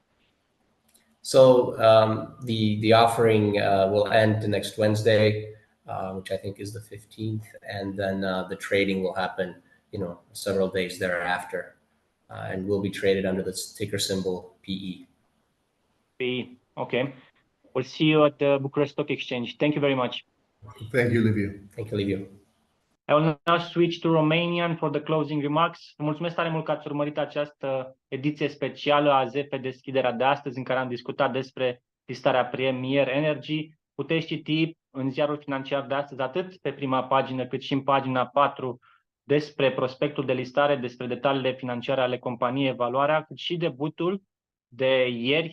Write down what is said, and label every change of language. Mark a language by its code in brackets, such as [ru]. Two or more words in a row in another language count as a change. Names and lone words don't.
[en] So the offering will end next Wednesday, which I think is the 15th, and then the trading will happen, several days thereafter, and will be traded under the ticker symbol PE. PE. Okay. We'll see you at the Bucharest Stock Exchange. Thank you very much. Thank you, Liviu. Thank you, Liviu. I will now switch to Romanian for the closing remarks. [ro] Mulțumesc tare mult că ați urmărit această ediție specială a ZF Deschiderea de astăzi, în care am discutat despre listarea Premier Energy. Puteți citi în ziarul financiar de astăzi, atât pe prima pagină, cât și în pagina 4, despre prospectul de listare, despre detaliile financiare ale companiei, evaluarea, cât și debutul de ieri.